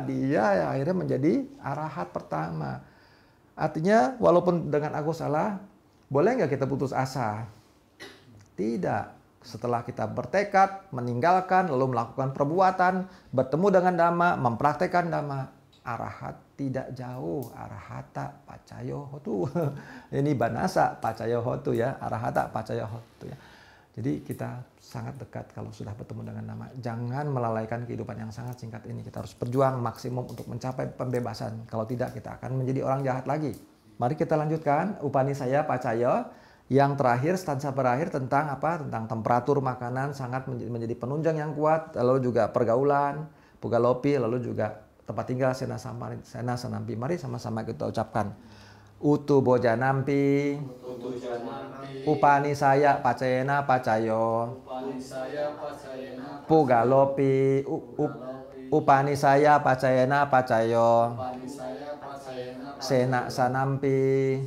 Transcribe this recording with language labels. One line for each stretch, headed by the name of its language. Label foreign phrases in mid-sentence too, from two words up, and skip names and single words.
Indonesian: Dia akhirnya menjadi arahat pertama. Artinya, walaupun dengan aku salah, Boleh nggak kita putus asa? Tidak. Setelah kita bertekad, meninggalkan, lalu melakukan perbuatan, bertemu dengan Dhamma, mempraktekkan Dhamma, arahat tidak jauh.
Pali: Arahata pacayo hotu. Ini banasa pacayo hotu ya. Arahata pacayo hotu ya.
Indonesian: Jadi kita sangat dekat kalau sudah bertemu dengan Dhamma. Jangan melalaikan kehidupan yang sangat singkat ini. Kita harus berjuang maksimum untuk mencapai pembebasan. Kalau tidak, kita akan menjadi orang jahat lagi. Mari kita lanjutkan.
Pali: Upanisaya pacayo.
Indonesian: Yang terakhir, stansa terakhir tentang apa? Tentang temperatur makanan sangat menjadi penunjang yang kuat. Lalu juga pergaulan, pugalopi, lalu juga tempat tinggal,
Pali: sena sanampi.
Indonesian: Mari sama-sama kita ucapkan.
Pali: Utu bojanampi. Upanisaya pacayena pacayo. Pugalopi. Upanisaya pacayena pacayo. Sena sanampi.